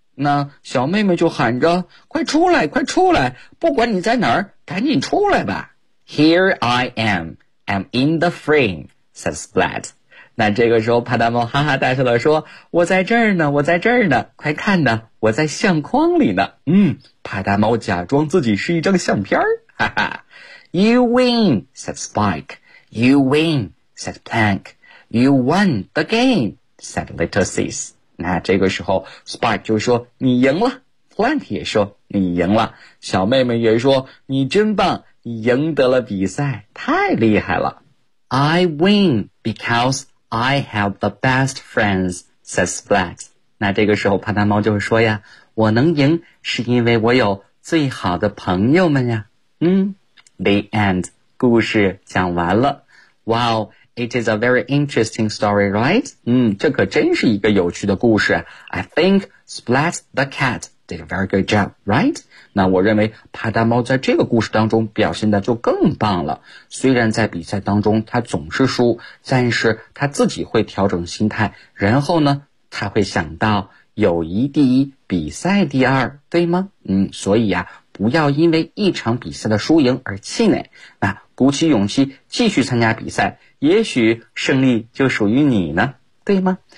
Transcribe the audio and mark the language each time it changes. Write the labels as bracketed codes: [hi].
[zh] 那小妹妹就喊着，快出来快出来，不管你在哪儿赶紧出来吧。 [en] Here I am, I'm in the frame, said Splat. [zh] 那这个时候帕达猫哈哈大笑了，说我在这儿呢，我在这儿呢，快看呢，我在相框里呢。帕达猫假装自己是一张相片，哈哈。 [en] You win, said Spike. You win, said Plank. You won the game, said Little Sis. [zh] 那这个时候 Spike 就说你赢了， Plank 也说你赢了，小妹妹也说你真棒，你赢得了比赛，太厉害了。 [en] I win because I have the best friends, said Splat. [zh] 那这个时候帕达猫就说呀，我能赢是因为我有最好的朋友们呀。 [en] The end. [zh] 故事讲完了。 [en] Wow, it is a very interesting story, right? [zh] 这可真是一个有趣的故事。 [en] I think Splat the cat did a very good job, right? [zh] 那我认为帕达猫在这个故事当中表现的就更棒了。虽然在比赛当中他总是输，但是他自己会调整心态，然后呢，他会想到友谊第一，比赛第二，对吗？所以啊，不要因为一场比赛的输赢而气馁，那鼓起勇气继续参加比赛，也许胜利就属于你呢，对吗？